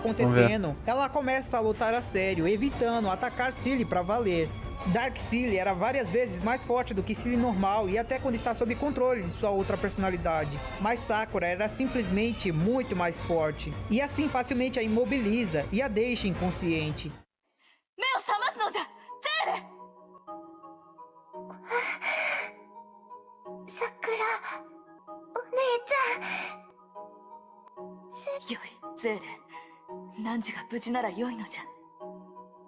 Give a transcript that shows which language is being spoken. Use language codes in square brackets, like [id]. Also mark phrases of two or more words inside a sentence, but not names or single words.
[pt] acontecendo, ela começa a lutar a sério, evitando atacar Cilly pra valer. Dark Cilly era várias vezes mais forte do que Cilly normal e até quando está sob controle de sua outra personalidade. Mas Sakura era simplesmente muito mais forte. E assim facilmente a imobiliza e a deixa inconsciente. [ja] Sakura, お姉ちゃん。よい、ゼーレ。汝が無事なら良いのじゃ。